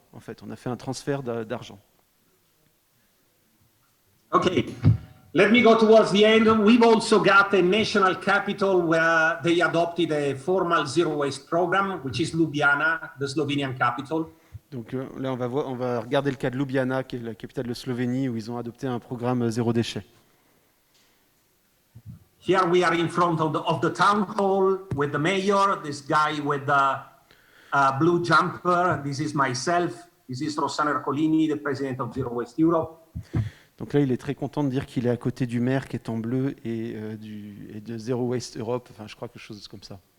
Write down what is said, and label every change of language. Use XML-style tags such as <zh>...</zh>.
<fr>En fait, on a fait un transfert d'argent.</fr> <en>Okay, let me go towards the end. We've also got a national capital where they adopted a formal zero waste program, which is Ljubljana, the Slovenian capital.</en> <fr>Donc là, on va regarder le cas de Ljubljana, qui est la capitale de Slovénie, où ils ont adopté un programme zéro déchet.</fr> <en>Here we are in front of the town hall with the mayor, this guy with the blue jumper. This is myself. This is Rossano Ercolini, the president of Zero Waste Europe.</en> <fr>Donc là, il est très content de dire qu'il est à côté du maire qui est en bleu et de Zero Waste Europe. Enfin, je crois quelque chose comme ça.</fr>